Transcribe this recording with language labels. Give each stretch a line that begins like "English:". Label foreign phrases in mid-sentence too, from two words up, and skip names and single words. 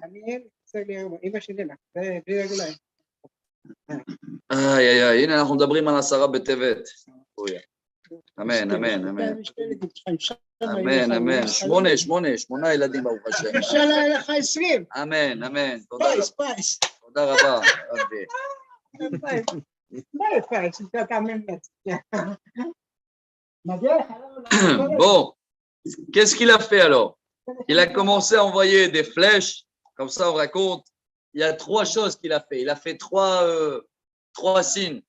Hebrew: הנה אנחנו מדברים על 10 בטבת. אמן, אמן, אמן. אמן. 8 ילדים ברוך השם. אינשאללה יהיה לך 20. אמן, אמן. פייס. תודה רבה, רבי.
French: Bon, qu'est-ce qu'il a fait alors? Il a commencé à envoyer des flèches, comme ça on raconte. Il y a 3 choses qu'il a fait. Il a fait 3 signes.